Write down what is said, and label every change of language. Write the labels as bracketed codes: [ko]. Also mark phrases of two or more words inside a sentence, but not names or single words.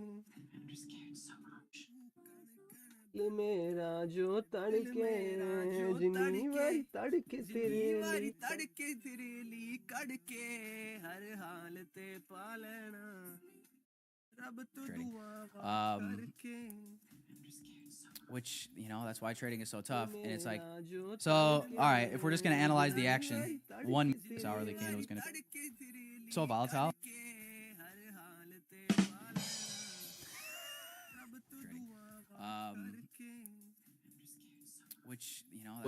[pa] ਦਿਲ ਮੇਰਾ ਜੋ ਤੜਕੇ ਜਿੰਨੀ ਵਾਰੀ ਤੜਕੇ ਤੇਰੇ ਲੀ ਕੜਕੇ ਹਰ ਹਾਲ ਤੇ ਪਾਲਣਾ ਰੱਬ ਤੋ ਦੁਆਵਾ ਕਰਕੇ [en] Which, that's why trading is so tough. And it's like, so, all right, if we're just going to analyze the action, one this hourly candle is going to be so volatile. Which, that's